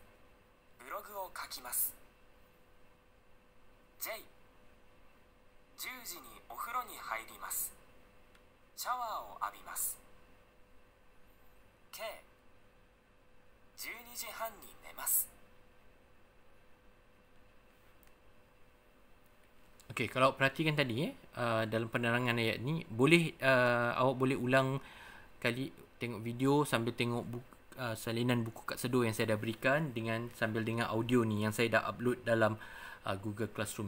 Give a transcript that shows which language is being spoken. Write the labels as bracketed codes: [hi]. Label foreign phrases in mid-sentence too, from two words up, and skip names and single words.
[ja] ブログを書きます。 J 10時にお風呂に入ります。シャワーを浴びます。 K 12時半に寝ます。 [ms] Okey, kalau perhatikan tadi dalam penerangan ayat ni, boleh awak boleh ulang kali tengok video sambil tengok salinan buku Kak Sedo yang saya dah berikan dengan sambil dengar audio ni yang saya dah upload dalam Google Classroom.